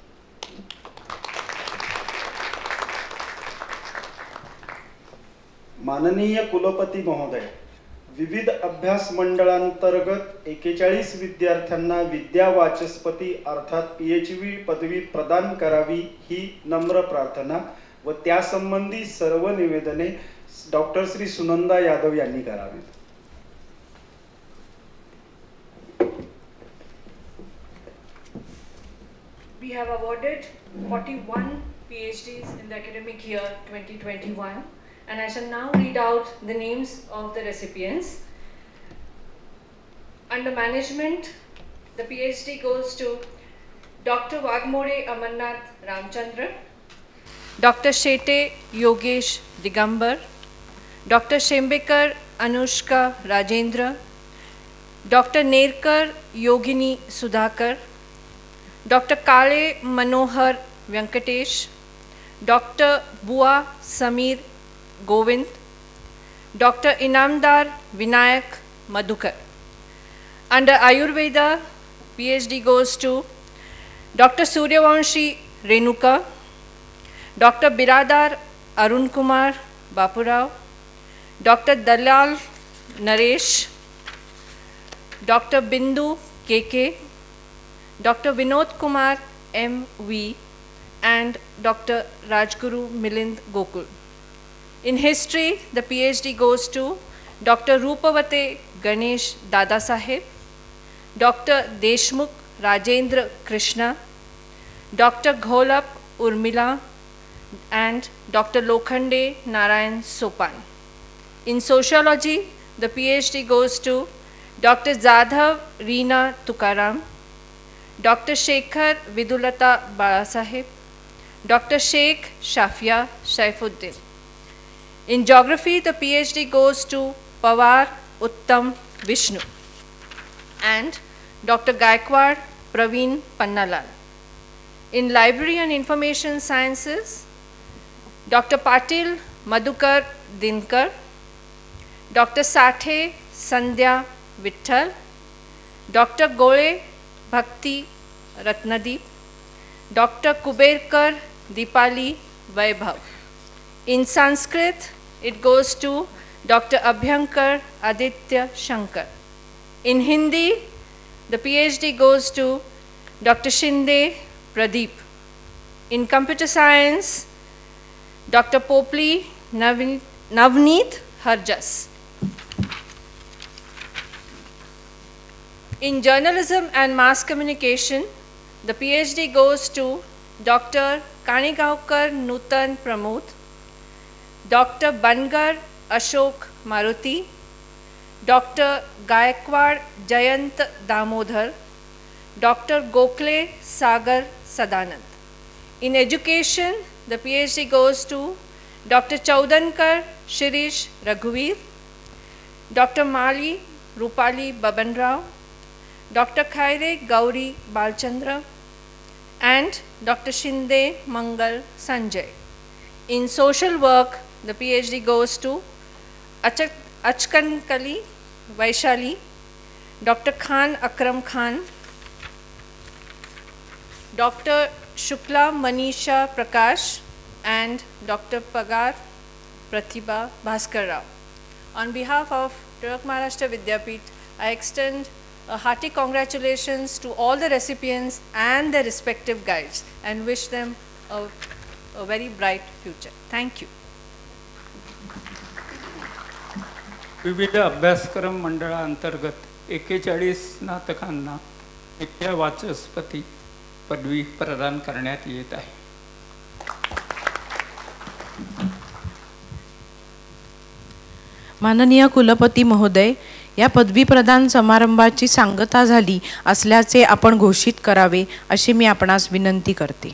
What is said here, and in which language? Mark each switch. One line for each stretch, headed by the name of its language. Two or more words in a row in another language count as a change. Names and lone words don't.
Marathi: माननीय कुलपती महोदय, विविध अभ्यास मंडळांतर्गत 41 विद्यार्थ्यांना विद्या वाचस्पती अर्थात PhD पदवी प्रदान करावी ही नम्र प्रार्थना व त्यासंबंधी सर्व निवेदने डॉक्टर श्री सुनंदा यादव यांनी करावीत.
English: We have awarded 41 PhDs in the academic year 2021, and I shall now read out the names of the recipients. Under management, the PhD goes to Dr. Wagmore Amarnath Ramchandra, Dr. Shete Yogesh Digambar, Dr. Shembekar Anushka Rajendra, Dr. Nerkar Yogini Sudhakar, Dr. Kale Manohar Venkatesh, Dr. Bua Samir Govind, Dr. Inamdar Vinayak Madhukar. Under Ayurveda, PhD goes to Dr. Suryavanshi Renuka, Dr. Biradar Arun Kumar Bapurao, Dr. Dalal Naresh, Dr. Bindu KK, Dr. Vinod Kumar MV, and Dr. Rajguru Milind Gokul. In history, the PhD goes to Dr. Rupavate Ganesh Dada Saheb, Dr. Deshmukh Rajendra Krishna, Dr. Gholap Urmila, and Dr. Lokhande Narayan Sopan. In sociology, the PhD goes to Dr. Jadhav Reena Tukaram, Dr. Shekhar Vidulata Balasaheb, Dr. Sheikh Shafia Shaifuddin. In geography, the PhD goes to Pawar Uttam Vishnu and Dr. Gaikwad Praveen Pannalal. In library and information sciences, Dr. Patil Madhukar Dinkar, Dr. Sathe Sandhya Vitthal, Dr. Gole Bhakti Ratnadeep, Dr. Kuberkar Deepali Vaibhav. In Sanskrit, it goes to Dr. Abhyankar Aditya Shankar. In Hindi, the PhD goes to Dr. Shinde Pradeep. In computer science, Dr. Popli Navneet Harjas. In journalism and mass communication, the PhD goes to Dr. Kanigaonkar Nutan Pramod, Dr. Bangar Ashok Maruti, Dr. Gaikwad Jayant Damodhar, Dr. Gokhale Sagar Sadanand. In education, the PhD goes to Dr. Chaudankar Shirish Raghuveer, Dr. Mali Rupali Baban Rao, Dr. Khaire Gauri Balchandra, and Dr. Shinde Mangal Sanjay. In social work, the PhD goes to Achkankali Vaishali, Dr. Khan Akram Khan, Dr. Shukla Manisha Prakash, and Dr. Pagar Pratibha Bhaskar Rao. On behalf of Tirak Maharashtra Vidyapeeth, I extend a hearty congratulations to all the recipients and their respective guides and wish them a very bright future. Thank you.
Marathi: विविध अभ्यासक्रम मंडळांतर्गत 41 स्नातकांना नित्य वाचस्पती पदवी प्रदान करण्यात येत आहे. माननीय कुलपती महोदय, या पदवी प्रदान समारंभाची सांगता झाली असल्याचे आपण घोषित करावे अशी मी आपणास विनंती करते.